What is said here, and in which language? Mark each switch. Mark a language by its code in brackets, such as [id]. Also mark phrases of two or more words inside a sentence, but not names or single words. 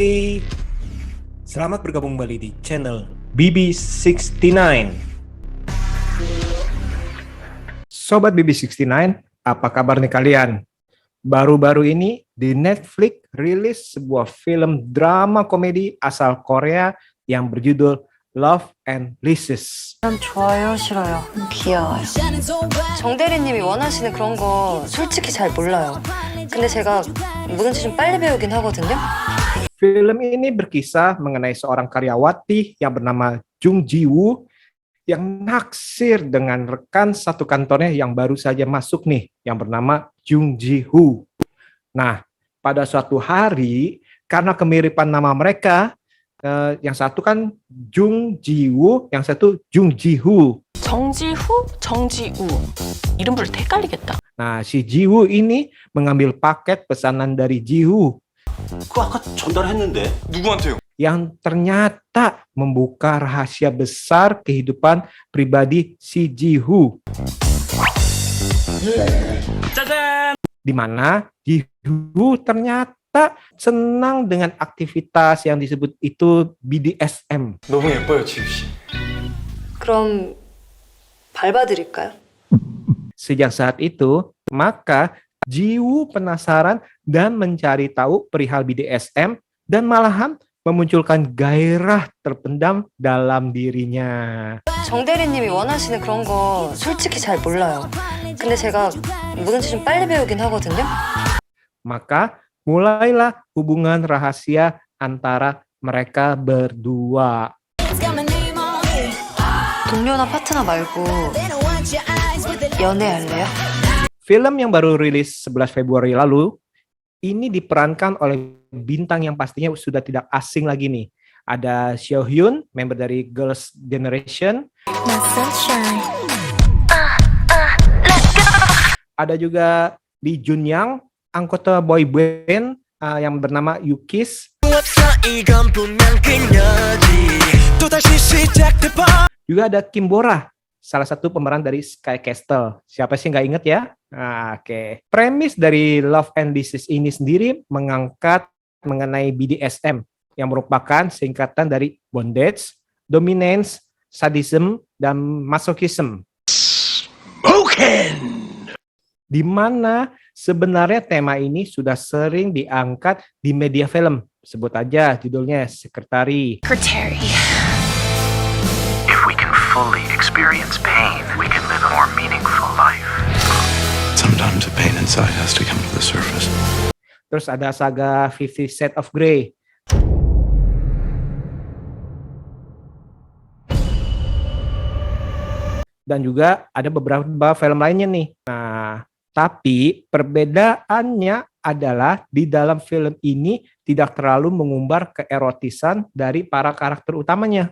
[id] Selamat bergabung kembali di channel BB69. Sobat BB69, apa kabar nih kalian? Baru-baru ini di Netflix rilis sebuah film drama komedi asal Korea yang berjudul Love and Leases. [ko] 난 좋아요, 싫어요? 귀여워요. 정 대리님이 원하시는 그런 거 솔직히 잘 몰라요. 근데 제가 뭐든지 좀 빨리 배우긴 하거든요. [id] Film ini berkisah mengenai seorang karyawati yang bernama Jung Ji-woo yang naksir dengan rekan satu kantornya yang baru saja masuk nih, yang bernama Jung Ji-hoo. Nah, pada suatu hari, karena kemiripan nama mereka, yang satu kan Jung Ji-woo, yang satu Jung Ji-hoo. [ko] 정지후, 정지우. 이름 부를 때 헷갈리겠다. [id] Nah, si Ji-woo ini mengambil paket pesanan dari Ji-hoo [ko] 그거 아까 전달했는데 누구한테요? [id] yang ternyata membuka rahasia besar kehidupan pribadi si Ji-hoo. Di mana Ji-hoo ternyata senang dengan aktivitas yang disebut itu BDSM. [ko] 너무 예뻐요, 지우 씨. 그럼 밟아드릴까요? [id] Sejak saat itu, maka Ji-woo penasaran dan mencari tahu perihal BDSM dan malahan memunculkan gairah terpendam dalam dirinya. [ko] 정 대리님이 원하시는 그런 거 솔직히 잘 몰라요. 근데 제가 뭐든지 좀 빨리 배우긴 하거든요. [id] Maka mulailah hubungan rahasia antara mereka berdua. [ko] 동료나 파트너 말고 연애할래요? [id] Film yang baru rilis 11 Februari lalu, ini diperankan oleh bintang yang pastinya sudah tidak asing lagi nih. Ada Seo Hyun, member dari Girls' Generation. Ada juga Lee Junyoung, anggota boy band yang bernama U-KISS. Juga ada Kim Bora, salah satu pemeran dari Sky Castle. Siapa sih nggak inget ya? Oke. Premis dari Love and Leases ini sendiri mengangkat mengenai BDSM yang merupakan singkatan dari [en] bondage, dominance, sadism, [id] dan masochism. Di mana sebenarnya tema ini sudah sering diangkat di media film. Sebut aja judulnya Secretary. [en] If we can fully experience pain, we can live a more meaningful life. Sometimes the pain inside has to come to the surface. [id] Terus ada saga 50 Shades of Grey. Dan juga ada beberapa film lainnya nih. Nah, tapi perbedaannya adalah di dalam film ini tidak terlalu mengumbar keerotisan dari para karakter utamanya.